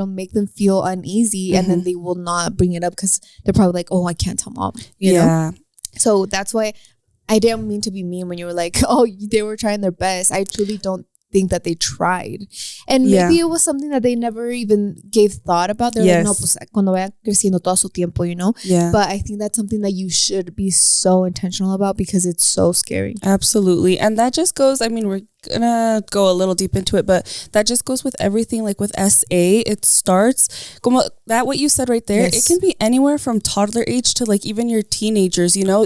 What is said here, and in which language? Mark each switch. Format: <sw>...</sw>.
<en>It'll make them feel uneasy, and then they will not bring it up because they're probably like, oh, I can't tell mom, you know? So that's why I didn't mean to be mean when you were like, oh, they were trying their best. I truly don't think that they tried. And maybe it was something that they never even gave thought about. They're like,</en> <es>no, pues cuando vaya creciendo todo su tiempo,</es> <en>you know? But I think that's something that you should be so intentional about, because it's so scary. Absolutely. And that just goes, I mean, we're gonna go a little deep into it, but that just goes with everything. Like with SA, it starts como that, what you said right there. It can be anywhere from toddler age to like even your teenagers, you know?</en>